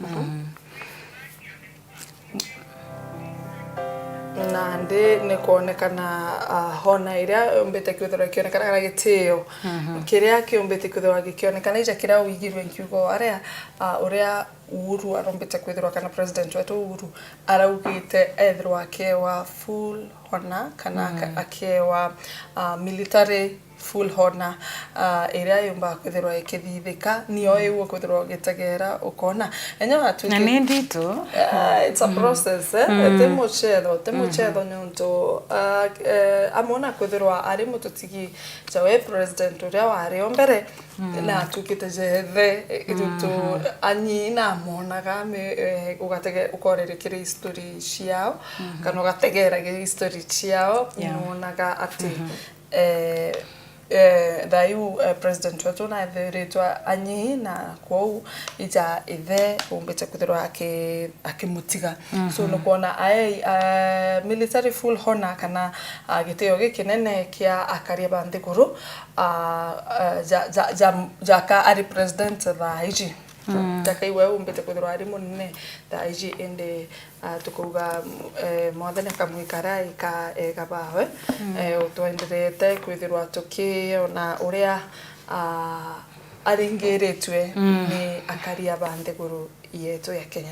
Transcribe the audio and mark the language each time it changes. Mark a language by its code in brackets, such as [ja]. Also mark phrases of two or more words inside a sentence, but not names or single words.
[mer] na ndi nikuonekana hona iria umbete kwithirwa kionekana kana gitio kiria kiombete kwithirwa gikionekana ija kira wigirwe nkiugo aria uria Uhuru arombete kwithirwa kana president wetu Uhuru araugite ethirwa akewa [en] full honor [mer] kana akewa [en] military full honor [mer] iria yumba kwithirwa ikithithika niyo ewo kwithirwa gitegera ukona enyo atu na ndito [en] it's a process [mer] temuchedo nyonto amona kwithirwa ari mututigi jawe president uria wari ombere na tukite jethe itutu anyina monaga me ugatege ukorerekire history ciao kana ugategera history ciao monaga ati dayu president wetu na thiritwa anyi na kwau ija ithe umbete kwithirwa akimutiga so no kuona [en] military full honor [mer] kana giteo gikinene kia akaria banthiguru jaka ari president tha iji Taka iwe umbete kwithirwa ari munene tha iji ende tukuga mwathani akamwikara gabawe utwenderete kwithirwa tukiona uria aringiritwe ni akaria banthiguru yetu ya Kenya.